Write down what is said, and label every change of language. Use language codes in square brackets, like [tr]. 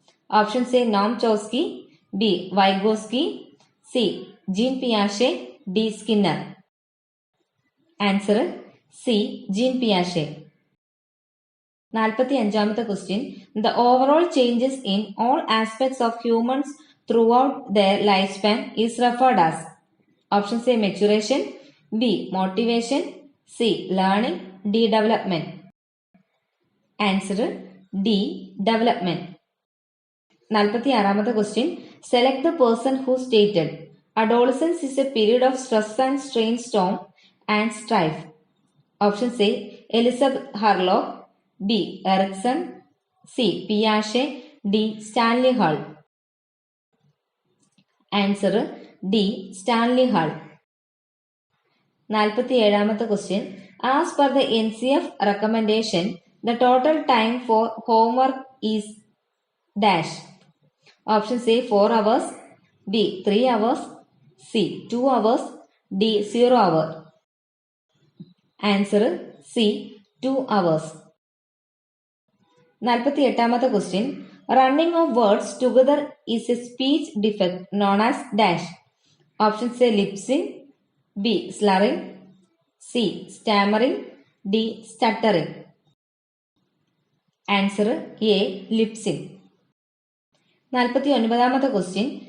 [ml] Options A Noam Chomsky, B Vygotsky, C gene പിയാഷെ, D Skinner. Answer C gene പിയാഷെ. 45ാമത്തെ question. [en] The overall changes in all aspects of humans throughout their lifespan is referred as. Options A maturation, B motivation, C learning, D development. Answer D development. [ml] 46ാമത്തെ question. [en] Select the person who stated adolescence is a period of stress and strain, storm and strife. Options A Elizabeth Harlock, B Erikson, C Piaget, D Stanley Hall. [ml] Answer D Stanley hall. 47ാമത്തെ question. [en] As per the NCF recommendation the total time for homework is dash. Options A 4 hours, B 3 hours, C 2 hours, D 0 hour. Answer C 2 hours. [ml] 48ാമത്തെ question. [en] Running of words together is a speech defect known as dash. Options A lip sync, B slurring, C stammering, D stuttering. Answer A lip sync. [ml] 49ാമത്തെ question.